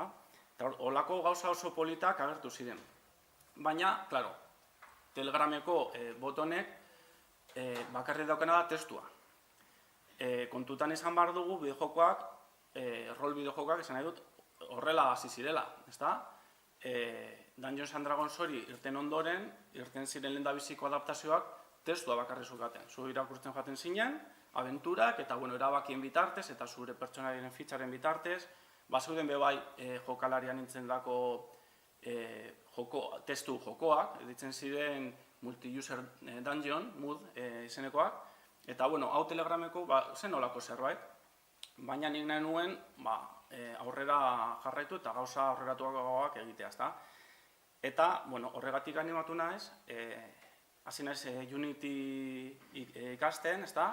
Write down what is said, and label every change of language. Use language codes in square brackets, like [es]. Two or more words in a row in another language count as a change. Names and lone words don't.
[eu] Eta holako gauza oso politak agertu ziren. Baina, klaro, Telegrameko botonek bakarrik daukena da testua. Kontutan izan behar dugu bideojokoak, rol bideojokoak esan nahi dut horrela hasi zirela, ezta? Dungeons and Dragons hori irten ondoren, irten ziren lehendabiziko adaptazioak testua bakarrik zukaten. Zu irakurtzen joaten zinen, abenturak eta erabakien bitartez eta zure pertsonarien fitxaren bitartez, bazeuden bebai jokalarian nintzen dako testu jokoak, ditzen ziren [en] multi-user dungeon, [eu] mood izenekoak, eta hau Telegrameko zen olako zerbait, baina nik nahi nuen aurrera jarraitu eta gauza aurreratuagoak egitea, ezta? Eta horregatik animatu naiz, hasi naiz Unity ikasten, ezta?